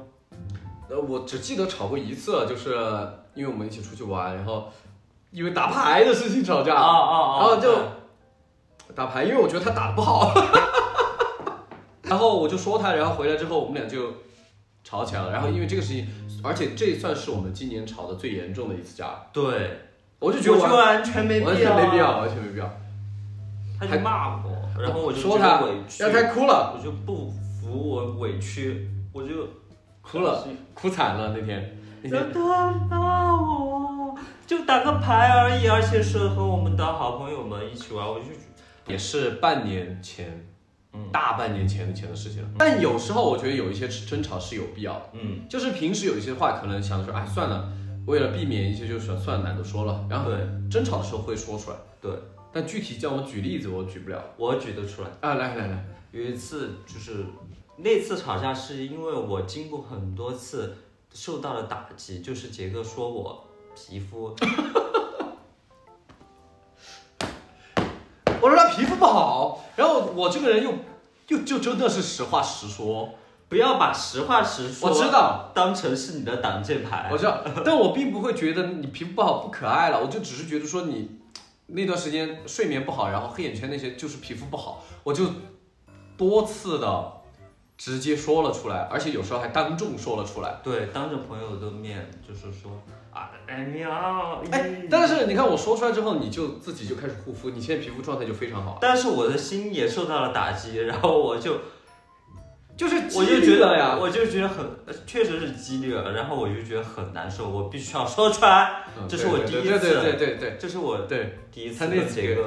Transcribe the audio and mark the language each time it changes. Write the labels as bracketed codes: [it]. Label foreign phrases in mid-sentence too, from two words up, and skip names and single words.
[zh] 我只記得吵過一次，就是因為我们一起出去玩，然後因為打牌的事情吵架，然後就打牌，因為我覺得他打得不好。然後我就說他，然後回來之後我們倆就吵起來了。然后因為這個事情，而且這算是我們今年吵得最嚴重的一次架。對，我就覺得完全沒必要，完全沒必要。他就罵我，然後我就說他委屈，讓他哭了，我就不服，我委屈，我就哭了，哭慘了那天。然後他罵我，就打個牌而已，而且是和我們的好朋友們一起玩，我就也是半年前。大半年前的事情了，但有時候我覺得有一些爭吵是有必要的，就是平時有一些話可能想說，算了，為了避免一些就是算了，懶得說了，然後爭吵的時候會說出來，對，但具體叫我舉例子我舉不了，我舉得出來來，有一次就是那次吵架是因為我經過很多次受到了打擊，就是杰哥說我皮膚。我說他皮膚不好，然後我這個人又就真的是實話實說，不要把實話實說，我知道，當成是你的擋箭牌。我知道，但我並不會覺得你皮膚不好不可愛了，我就只是覺得說你那段時間睡眠不好，然后黑眼圈那些就是皮膚不好，我就多次的直接說了出来，而且有時候還當眾說了出来。对，当着朋友的面就是說啊，但是你看我說出來之后，你就自己就開始護膚，你現在皮膚狀態就非常好。但是我的心也受到了打擊，然後我就覺得呀，我就覺得很，確實是激烈了，然後我就覺得很難受，我必須要說出來，這是我第一次，對，這是我第一次跟傑哥